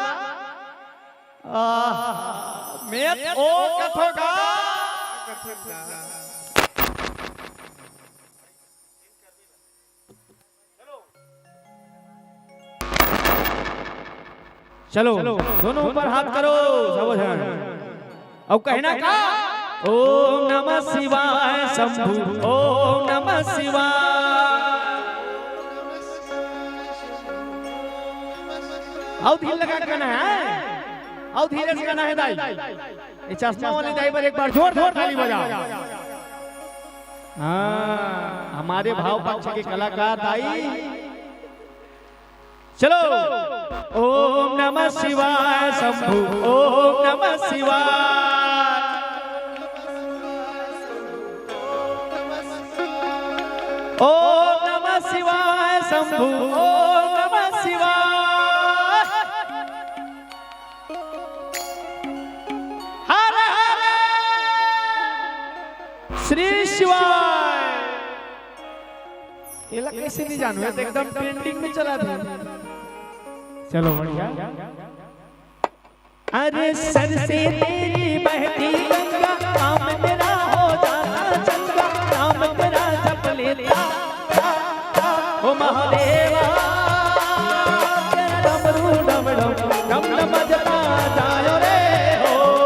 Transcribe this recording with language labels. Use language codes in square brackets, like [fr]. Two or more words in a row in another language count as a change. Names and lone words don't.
[hi] मैं ओ कथोगा चलो दोनों ऊपर हाथ करो सब जन और कहना का [sa] ओम नमः शिवाय शंभु ओम नमः शिवाय [hi] आओ धीरे लगा के कहना है आओ धीरे से कहना है दाई ये चश्मा वाली दाई पर एक बार जोर जोर ताली बजाओ हाँ हमारे भाव पक्ष के कलाकार दाई [sa] चलो ओम नमः शिवाय शंभु ओम नमः शिवाय ओम नमः शिवाय शंभु ओम नमः शिवाय हर हर श्री शिवाय। [hi] ये लग कैसे नहीं जानू, तो एकदम ट्रेंडिंग में चला था। चलो बढ़िया। अरे सर से तेरी बहती गंगा, काम तेरा हो जाता चंगा, नाम तेरा जप लेता ओ महादेवा, डमरू डम डम डम डम बजता जायो रे हो।